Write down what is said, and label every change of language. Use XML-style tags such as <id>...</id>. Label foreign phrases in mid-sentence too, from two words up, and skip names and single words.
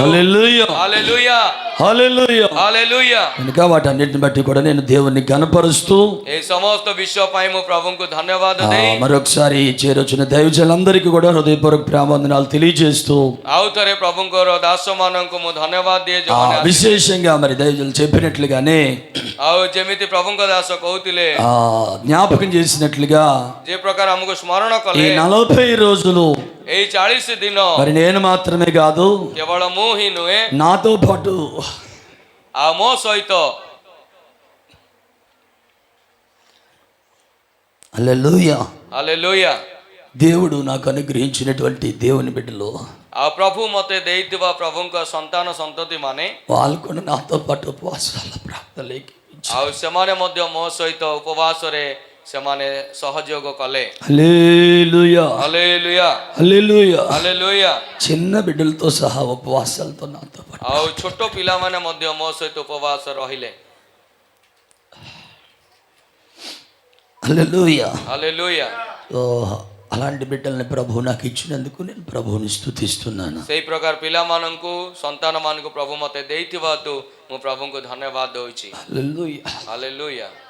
<te>హల్లెలూయా</te> <or>ହାଲେଲୁୟା</or> <te>హల్లెలూయా.</te> <or>ହାଲେଲୁୟା।</or> <te>కనుక వాటన్నిటిని బట్టి కూడా నేను దేవుణ్ణి గణపరుస్తూ</te> <or>এই সমস্త విషୟ ପାଇଁ ମୁଁ ପ୍ରଭୁଙ୍କୁ ଧନ୍ୟବାଦ ଦେଇ</or> <te>మరొకసారి చేరొచ్చిన దైవజనులందరికీ కూడా హృదయపూర్వక ప్రేమావందనాలు తెలియజేస్తూ</te> <or>ଆଉ ଥରେ ପ୍ରଭୁଙ୍କର ଦାସମାନଙ୍କୁ ମୁଁ ଧନ୍ୟବାଦ ଦିଏ ଯୋଉମାନେ</or> <te>విశేషంగా మరి దైవజనులు చెప్పినట్లుగానే</te> <or>ଆଉ ଯେମିତି ପ୍ରଭୁଙ୍କ ଦାସ କହୁଥିଲେ,</or> <te>జ్ఞాపకం చేసినట్లుగా</te> <or>ଯେ ପ୍ରକାର ଆମକୁ ସ୍ମରଣ</or> <te>ఈ</te> <or>କଲେ</or> <te>40 రోజులు</te> <or>ଏଇ 40 ଦିନ</or> <te>మరి నేను మాత్రమే కాదు,</te> <or>କେବଳ ମୁଁ ହିଁ ନୁହେଁ,</or> <te>నాతో పాటు</te> <or>ଆଉ ମୋ ସହିତ</or> <te>హల్లెలూయా</te> <or>ହାଲେଲୁୟା।</or> <te>దేవుడు నాకు అనుగ్రహించినటువంటి దేవుని బిడ్డలు</te> <or>ଆଉ ପ୍ରଭୁ ମତେ ଦେଇଥିବା ପ୍ରଭୁଙ୍କ ସନ୍ତାନ ସନ୍ତତି ମାନେ</or> <te>వాళ్ళు కూడా నాతో పాటు ఉపవాసాల ప్రార్థనలకి</te> <or>ଆଉ ସେମାନେ ମଧ୍ୟ ମୋ ସହିତ ଉପବାସରେ ସେମାନେ ସହଯୋଗ କଲେ।</or> <te>హల్లెలూయా</te> <or>ହାଲେଲୁୟା</or> <te>హల్లెలూయా.</te> <or>ହାଲେଲୁୟା।</or> <te>చిన్న బిడ్డలతో సహా ఉపవాసాలతో నాతో పాటు</te> <or>ଆଉ ଛୋଟ ପିଲାମାନେ ମଧ୍ୟ ମୋ ସହିତ ଉପବାସ ରହିଲେ।</or> <te>హల్లెలూయా.</te> <or>ହାଲେଲୁୟା।</or> <te>అలాంటి బిడ్డల్ని ప్రభు నాకు ఇచ్చినందుకు నేను ప్రభువుని స్తుతిస్తున్నాను.</te> <or>ସେଇ ପ୍ରକାର ପିଲାମାନଙ୍କୁ ସନ୍ତାନମାନଙ୍କୁ ପ୍ରଭୁ ମତେ ଦେଇଥିବା ହେତୁ ମୁଁ ପ୍ରଭୁଙ୍କୁ ଧନ୍ୟବାଦ ଦଉଛି।</or> <te>హల్లెలూయా.</te> <or>ହାଲେଲୁୟା।</or>